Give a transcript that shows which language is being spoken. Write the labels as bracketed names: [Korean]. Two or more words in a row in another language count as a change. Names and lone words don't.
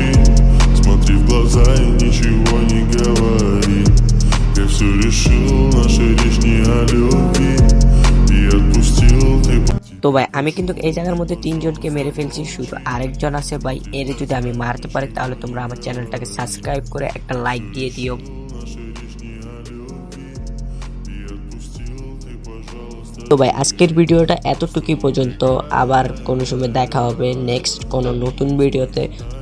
[Russian] Смотри в глаза и ничего не говори. Я все решил, наша речь не о любви. И отпустил ты. [Bangla] তো ভাই আমি কিন্তু এই জায়গার মধ্যে 3 জনকে মেরে ফেলছি, শুধু আরেকজন আছে ভাই। এর যদি আমি মারতে পারি তাহলে তোমরা আমার চ্যানেলটাকে সাবস্ক্রাইব করে একটা লাইক দিয়ে দিও। তো ভাই আজকের ভিডিওটা এতটুকুই পর্যন্ত, আবার কোনো সময় দেখা হবে নেক্সট কোনো নতুন ভিডিওতে।